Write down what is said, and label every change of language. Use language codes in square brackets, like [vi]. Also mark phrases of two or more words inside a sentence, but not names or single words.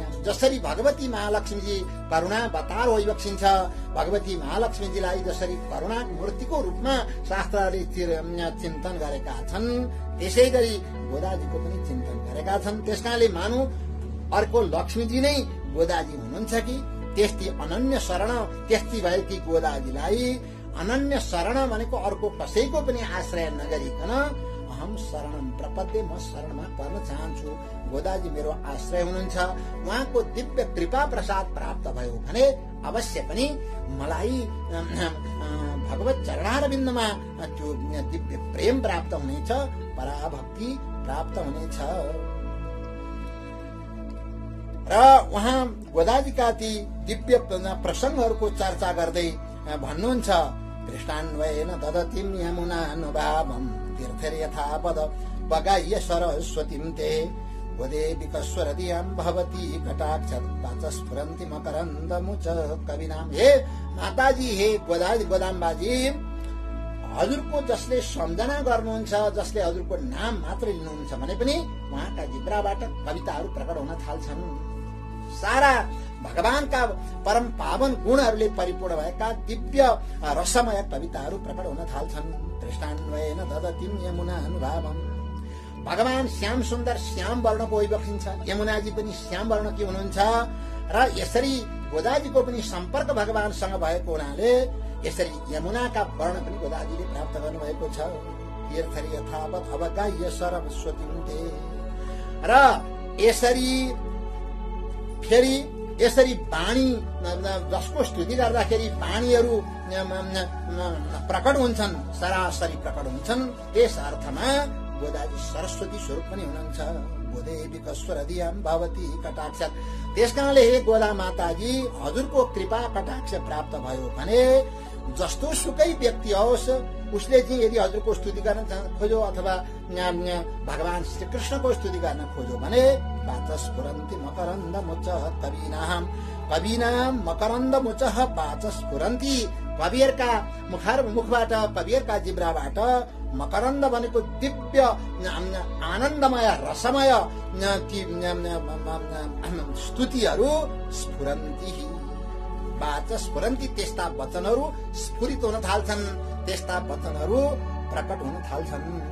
[ne] जसरी भगवती महालक्ष्मीजी करुणा अवतार होइबक्सिन्छ, भगवती महालक्ष्मीजीलाई जसरी करुणा मूर्तिको रूपमा शास्त्रले चिन्तन गरेका छन् त्यसै गरी गोदाजीको पनि चिन्तन गरेका छन्। त्यसकारणले मानु अर्को लक्ष्मीजी नै गोदाजी हुनुहुन्छ कि त्यस्ती अनन्य शरण, त्यस्ती भएकी गोदाजीलाई अनन्य शरण भनेको अर्को कसैको पनि आश्रय नगरिकन [sa] अहम शरणम प्रपद्ये, [ne] म शरणमा पर्न चाहन्छु। गोदाजी मेरो आश्रय हुनुहुन्छ, उहाँको दिव्य कृपा प्रसाद प्राप्त भयो भने अवश्य पनि मलाई भगवत चरणारविन्दमा त्यो दिव्य प्रेम प्राप्त हुनेछ, पराभक्ति प्राप्त हुनेछ। र उहाँ गोदाजीका ती दिव्य प्रसंगहरूको चर्चा गर्दै भन्नुहुन्छ [sa] कृष्णान्वयेन ददतिम यमुनानुभावम तीर्थेर यथापद बगाह्य सरस्वतीं ते गोदे विकस्वरदियां भवती कटाक्षत स्फुरन्ति मकरन्दमुच कविनाम। [ne] हे माताजी, हे गोदाम्बाजी, हजुरको जसले सम्झना गर्नुहुन्छ, जसले हजुरको नाम मात्र लिनुहुन्छ भने पनि उहाँका जिब्राबाट कविताहरू प्रकट हुन थाल्छन्। सारा भगवानका परम पावन गुणहरूले परिपूर्ण भएका दिव्य रसमय कविताहरू प्रकट हुन थाल्छन्। [sa] कृष्णान्वयेन ददतिम यमुना अनुभावम। [ne] भगवान श्याम सुन्दर श्याम वर्णको होइबक्सिन्छ, यमुनाजी पनि श्याम वर्णकी हुनुहुन्छ र यसरी गोदाजीको पनि सम्पर्क भगवानसँग भएको हुनाले यसरी यमुनाका वर्ण पनि गोदाजीले प्राप्त गर्नुभएको छ। [sa] तीर्थेर यथावत अवगाह्य सरस्वतीं ते। [ne] र यसरी फेरि यसरी वाणी जसको स्तुति गर्दाखेरि वाणीहरू प्रकट हुन्छन्, सरासरी प्रकट हुन्छन्, त्यस अर्थमा गोदाजी सरस्वती स्वरूप पनि हुनुहुन्छ। [sa] गोदे विकस्वरदियां भवती कटाक्षत। [ne] त्यसकारणले हे गोदा माताजी, हजुरको कृपा कटाक्ष प्राप्त भयो भने जस्तो सुकै व्यक्ति होस् उसले चाहिँ यदि हजुरको स्तुति गर्न खोज्यो अथवा भगवान श्रीकृष्णको स्तुति गर्न खोज्यो भने [sa] वाचस्फुरन्ति मकरन्द मुच कवीनाम। कवीनाम मकरन्द मुच वाचस्फुरन्ति। [ne] कविहरूका मुखबाट, कविहरूका जिब्राबाट मकरन्द भनेको दिव्य आनन्दमय रसमय स्तुतिहरू स्फुरन्ति, वाचस्फुरन्ति, त्यस्ता वचनहरू स्फुरित हुन थाल्छन्, त्यस्ता वचनहरू प्रकट हुन थाल्छन्।